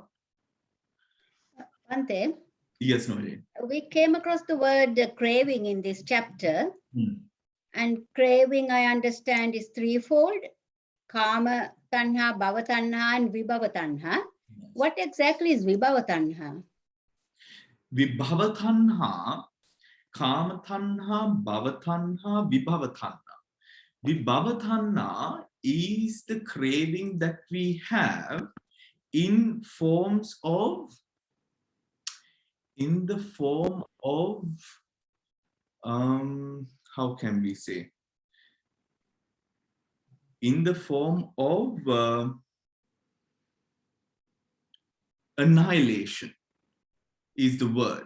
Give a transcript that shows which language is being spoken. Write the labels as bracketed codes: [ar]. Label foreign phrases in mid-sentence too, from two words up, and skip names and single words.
[en] Bhante, Yes, Noel. we came across the word craving in this chapter. And craving, I understand, is threefold: [pi] Kama Tanha, Bhava Tanha, and Vibhava Tanha. [en] What exactly is [pi] Vibhava Tanha? Vibhava Tanha, Kama Tanha, Bhava Tanha, Vibhava Tanha. Vibhava Tanha [en] is the craving that we have in forms of, how can we say? In the form of annihilation is the word.